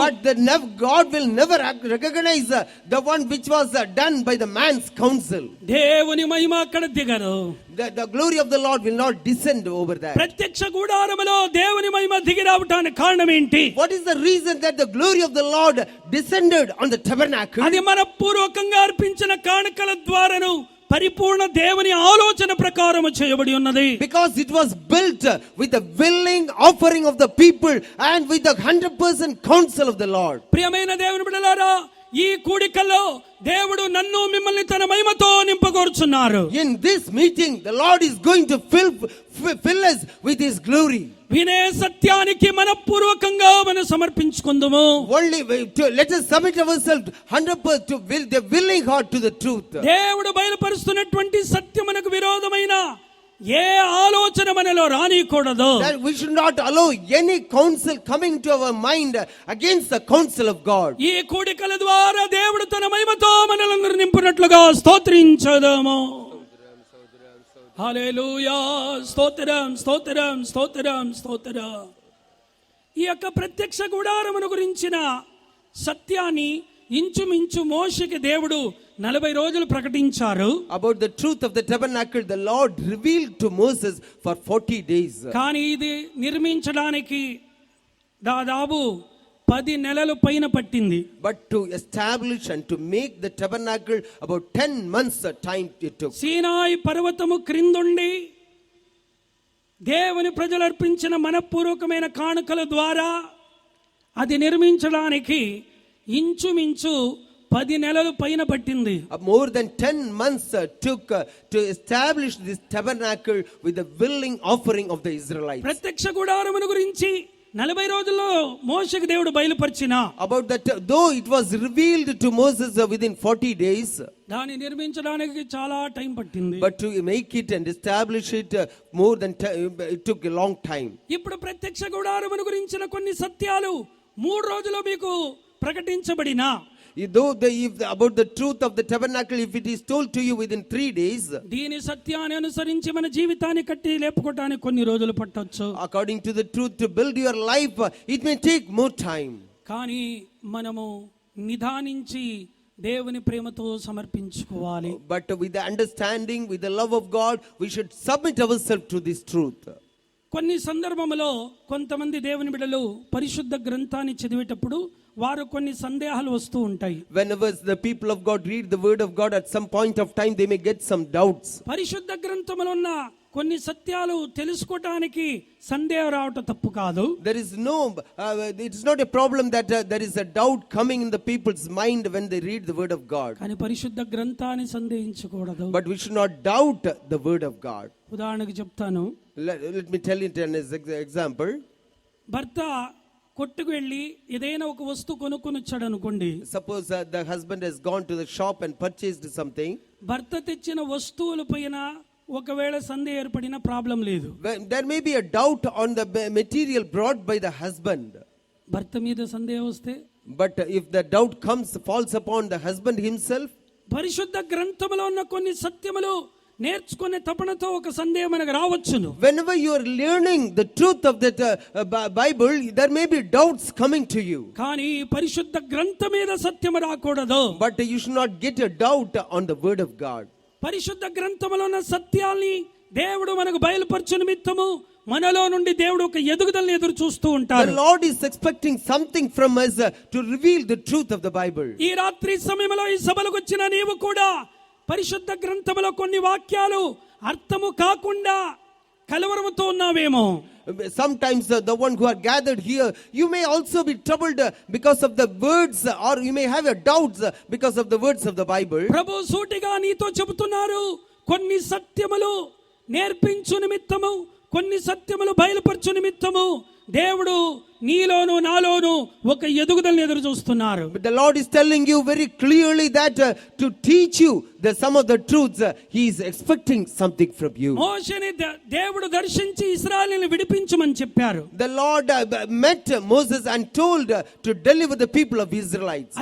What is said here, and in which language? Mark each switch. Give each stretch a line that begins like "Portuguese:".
English: But God will never recognize the one which was done by the man's counsel.
Telugu: దేవుని మహిమ అక్కడ దిగదు.
English: The glory of the Lord will not descend over that.
Telugu: ప్రత్యక్ష గుడారములో దేవుని మహిమ దిగి రావడానికి కారణం ఏంటి?
English: What is the reason that the glory of the Lord descended on the tabernacle?
Telugu: అది మనపూర్వకంగా అర్పించిన కానుకల ద్వారాను పరిపూర్ణ దేవుని ఆలోచన ప్రకారము చేయబడి ఉన్నది.
English: Because it was built with the willing offering of the people and with the 100% counsel of the Lord.
Telugu: ప్రియమైన దేవుని బిడ్డలారా, ఈ కూడికల్లో దేవుడు నన్ను మిమ్మల్ని తన మహిమతో నింపగోరుచున్నారు.
English: In this meeting the Lord is going to fill us with his glory.
Telugu: వినే సత్యానికి మనపూర్వకంగా మనం సమర్పించుకుందాము.
English: Only let us submit ourselves 100% to the willing heart to the truth.
Telugu: దేవుడు బయలుపరుస్తున్నటువంటి సత్యమునకు విరోధమైన ఏ ఆలోచన మనలో రానికూడదు.
English: That we should not allow any counsel coming to our mind against the counsel of God.
Telugu: ఈ కూడికల ద్వారా దేవుడు తన మహిమతో మనలందరూ నింపునట్లుగా స్తోత్రించదము. హల్లెలూయా, స్తోత్రం స్తోత్రం స్తోత్రం స్తోత్రం. ఈ యొక్క ప్రత్యక్ష గుడారమును గురించిన సత్యాన్ని ఇంచుమించు మోషేకి దేవుడు 40 రోజులు ప్రకటించారు.
English: About the truth of the tabernacle, the Lord revealed to Moses for 40 days.
Telugu: కానీ ఇది నిర్మించడానికి దాదాపు 10 నెలలు పైన పట్టింది.
English: But to establish and to make the tabernacle, about 10 months time it took.
Telugu: సీనాయి పర్వతము క్రిందుండి దేవుని ప్రజలు అర్పించిన మనపూర్వకమైన కానుకల ద్వారా అది నిర్మించడానికి ఇంచుమించు 10 నెలలు పైన పట్టింది.
English: More than 10 months took to establish this tabernacle with the willing offering of the Israelites.
Telugu: ప్రత్యక్ష గుడారమును గురించి 40 రోజుల్లో మోషేకి దేవుడు బయలుపరిచిన
English: About that, though it was revealed to Moses within 40 days,
Telugu: దాన్ని నిర్మించడానికి చాలా టైం పట్టింది.
English: but to make it and establish it more than it took a long time.
Telugu: ఇప్పుడు ప్రత్యక్ష గుడారమును గురించిన కొన్ని సత్యాలు 3 రోజుల్లో మీకు ప్రకటించబడినా,
English: About the truth of the tabernacle, if it is told to you within 3 days,
Telugu: దీని సత్యాన్ని అనుసరించి మన జీవితాన్ని కట్టి లేపుకోవడానికి కొన్ని రోజులు పట్టొచ్చు.
English: according to the truth, to build your life, it may take more time.
Telugu: కానీ మనము నిదానించి దేవుని ప్రేమతో సమర్పించుకోవాలి.
English: But with the understanding, with the love of God, we should submit ourselves to this truth.
Telugu: కొన్ని సందర్భములో కొంతమంది దేవుని బిడ్డలు పరిశుద్ధ గ్రంథాన్ని చదివేటప్పుడు వారు కొన్ని సందేహాలు వస్తూ ఉంటాయి.
English: Whenever the people of God read the word of God, at some point of time they may get some doubts.
Telugu: పరిశుద్ధ గ్రంథములో ఉన్న కొన్ని సత్యాలు తెలుసుకోవడానికి సందేహం రావటం తప్పు కాదు.
English: There is no, it is not a problem that there is a doubt coming in the people's mind when they read the word of God.
Telugu: కానీ పరిశుద్ధ గ్రంథాన్ని సందేహించకూడదు.
English: But we should not doubt the word of God.
Telugu: ఉదాహరణకు చెప్తాను.
English: Let me tell you an example.
Telugu: భర్త కొట్టుకు వెళ్ళి ఏదైనా ఒక వస్తువు కొనుక్కొని వచ్చాడు అనుకోండి.
English: Suppose the husband has gone to the shop and purchased something.
Telugu: భర్త తెచ్చిన వస్తువుల పైన ఒకవేళ సందేహం ఏర్పడిన ప్రాబ్లం లేదు.
English: There may be a doubt on the material brought by the husband.
Telugu: భర్త మీద సందేహం వస్తే,
English: But if the doubt falls upon the husband himself,
Telugu: పరిశుద్ధ గ్రంథములో ఉన్న కొన్ని సత్యములు నేర్చుకునే తపనతో ఒక సందేహం మనకు రావచ్చును.
English: whenever you are learning the truth of that Bible, there may be doubts coming to you.
Telugu: కానీ పరిశుద్ధ గ్రంథం మీద సత్యం రాకూడదు.
English: But you should not get a doubt on the word of God.
Telugu: పరిశుద్ధ గ్రంథములో ఉన్న సత్యాల్ని దేవుడు మనకు బయలుపరచు నిమిత్తము మనలో నుండి దేవుడు ఒక ఎదుగుదలను ఎదురు చూస్తూ ఉంటాడు.
English: The Lord is expecting something from us to reveal the truth of the Bible.
Telugu: ఈ రాత్రి సమయంలో ఈ సభలకు వచ్చిన నీవు కూడా పరిశుద్ధ గ్రంథములో కొన్ని వాక్యాలు అర్థము కాకుండా కలవరముతో ఉన్నావేమో.
English: Sometimes the one who are gathered here, you may also be troubled because of the words, or you may have your doubts because of the words of the Bible.
Telugu: ప్రభు సూటిగా నీతో చెబుతున్నారు, కొన్ని సత్యములు నేర్పించు నిమిత్తము, కొన్ని సత్యములు బయలుపరచు నిమిత్తము దేవుడు నీలోను నాలోను ఒక ఎదుగుదలను ఎదురు చూస్తున్నారు.
English: But the Lord is telling you very clearly that to teach you some of the truths, He is expecting something from you.
Telugu: మోషేని దేవుడు దర్శించి ఇశ్రాయేలుని విడిపించమని చెప్పారు.
English: The Lord met Moses and told to deliver the people of Israelites.